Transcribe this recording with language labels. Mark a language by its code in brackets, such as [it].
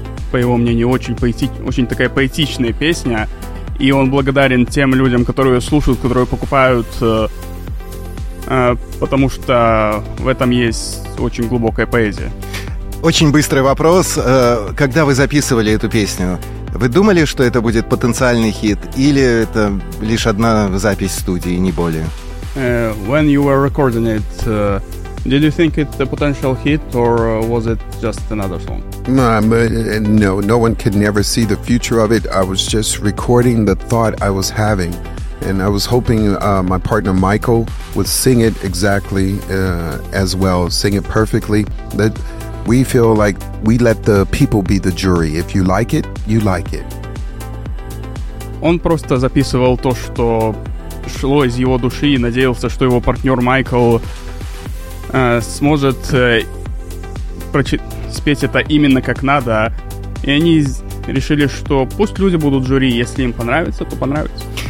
[ru] по его мнению, очень такая поэтичная песня, и он благодарен тем людям, которые ее слушают, которые покупают, потому что в этом есть очень глубокая поэзия. Очень быстрый вопрос. Когда вы записывали эту песню, вы думали, что это будет потенциальный хит, или это лишь одна запись в студии, не более? [en] When you were recording it, did you think it's a potential hit, or was it just another song? No one could never see the future of it. I was just recording the thought I was having, and I was hoping my partner Michael would sing it exactly as well, sing it perfectly. That we feel like we let the people be the jury. If you like it, you like it. [ru] Он просто записывал то, что шло из его души, и надеялся, что его партнер Майкл сможет спеть это именно как надо. И они решили, что пусть люди будут жюри, если им понравится, то понравится.